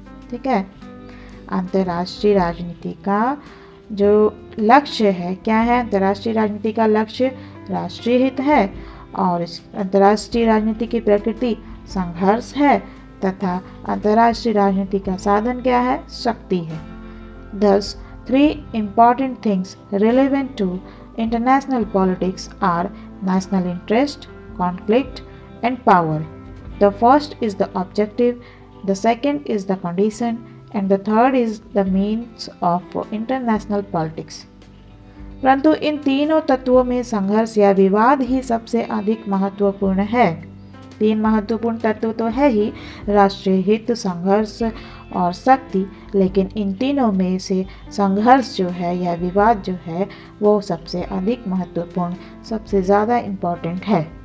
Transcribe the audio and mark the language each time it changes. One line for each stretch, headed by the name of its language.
Hindi: ठीक है, अंतर्राष्ट्रीय राजनीति का जो लक्ष्य है क्या है, अंतर्राष्ट्रीय राजनीति का लक्ष्य राष्ट्रीय हित है और अंतर्राष्ट्रीय राजनीति की प्रकृति संघर्ष है तथा अंतर्राष्ट्रीय राजनीति का साधन क्या है, शक्ति है।
English: Thus, 3 important things relevant to international politics are national interest, conflict, and power. The first is the objective, the second is the condition, and the third is the means of international politics.
Hindi: परंतु इन तीनों तत्वों में संघर्ष या विवाद ही सबसे अधिक महत्वपूर्ण है। 3 महत्वपूर्ण तत्व तो है ही, राष्ट्रीय हित, संघर्ष और शक्ति, लेकिन इन तीनों में से संघर्ष जो है या विवाद जो है वो सबसे अधिक महत्वपूर्ण, सबसे ज़्यादा इम्पोर्टेंट है।